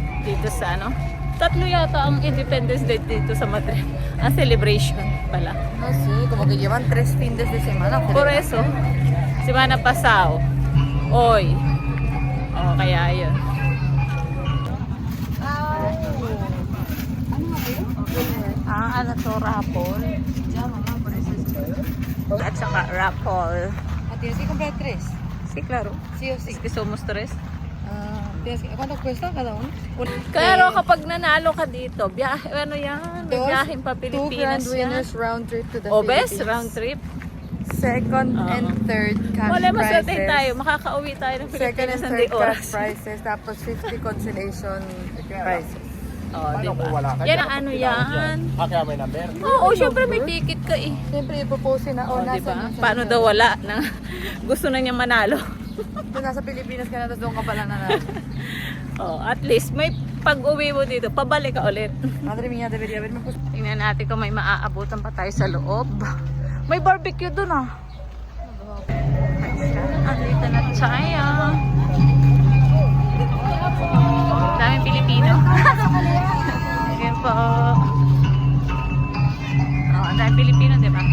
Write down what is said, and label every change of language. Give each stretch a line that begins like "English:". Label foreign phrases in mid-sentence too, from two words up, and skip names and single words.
Filipino: dito sa ano. Tatlo yata ang Independence Day dito sa Madrid. Ang celebration pala.
Spanish: No sé, como que llevan 3 fines de semana. Por eso, semana pasado, hoy.
Filipino: O, kaya yun. Ano to, raffle? At saka raffle.
Spanish: Tienes que comprar 3. Sí, claro. Sí o sí. Es que somos tres. ¿Cuánto cuesta cada uno?
Filipino: Pero kapag nanalo ka dito, biyahe, ano yan? Biyahin pa 2 Pilipinas
English: grand winners
Filipino: yan.
English: round trip to the
Filipino: O,
English: Philippines. best round trip. Second and third cash
Filipino: Wala, maswerte
English: prizes.
Filipino: tayo. Makakauwi tayo ng
English: Second
Filipino: Pilipinas
English: and
Filipino: ng
English: third
Filipino: di oras.
English: cash prizes.
Filipino: Tapos 50
English: consolation prizes.
Filipino: Oh, diba? Yan ang ano yan. Kaya may number? Oo, syempre may ticket ka eh. Siyempre, ipopose na, Oh, nasa diba? nasa- Paano daw wala na gusto na niya manalo? Kung nasa Pilipinas ka na, tapos doon ka pala nanalo. Oh, at least may pag-uwi mo dito, pabalik ka ulit.
Spanish: Madre mía, debería haberme puesto.
Filipino: Tingnan natin kung may maaabutan pa tayo sa loob. May barbecue dun ah. Andito na tayo. Daming Pilipino. Ayan po. Oh, ang daming Pilipino, di ba?